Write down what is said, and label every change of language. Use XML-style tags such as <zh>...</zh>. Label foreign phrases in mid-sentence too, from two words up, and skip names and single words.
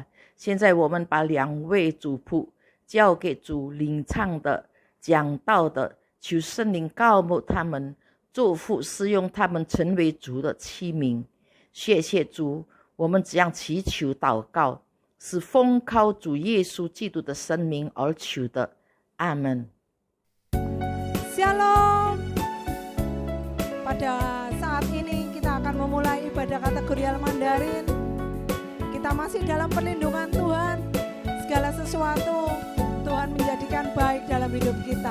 <zh>现在我们把两位主仆交给主领唱的、讲道的，求圣灵膏抹他们，祝福使用他们成为主的器皿。谢谢主，我们这样祈求祷告，是奉靠主耶稣基督的圣名而求的。阿门。</zh> <id>Shalom. Pada saat ini kita akan memulai ibadah kategori Mandarin. Kita masih dalam perlindungan Tuhan. Segala sesuatu Tuhan menjadikan baik dalam hidup kita.</id>